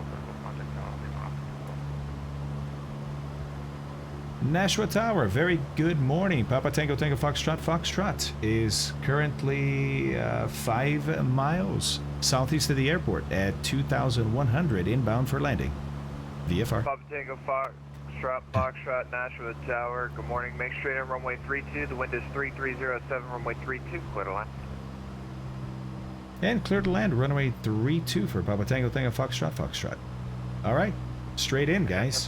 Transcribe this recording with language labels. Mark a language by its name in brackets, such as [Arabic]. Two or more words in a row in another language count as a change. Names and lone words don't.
[English] We'll contact Tower Nashua Tower, very good morning. Papa Tango, Tango, Foxtrot, Foxtrot is currently 5 miles southeast of the airport at 2,100 inbound for landing. VFR. Papa Tango, Foxtrot, Foxtrot, Nashua Tower. Good morning. Make straight on runway 32. The wind is 3307, runway 32. Clear to land. And clear to land, runway 32 for Papa Tango, Tango, Foxtrot, Foxtrot. All right, straight in, guys.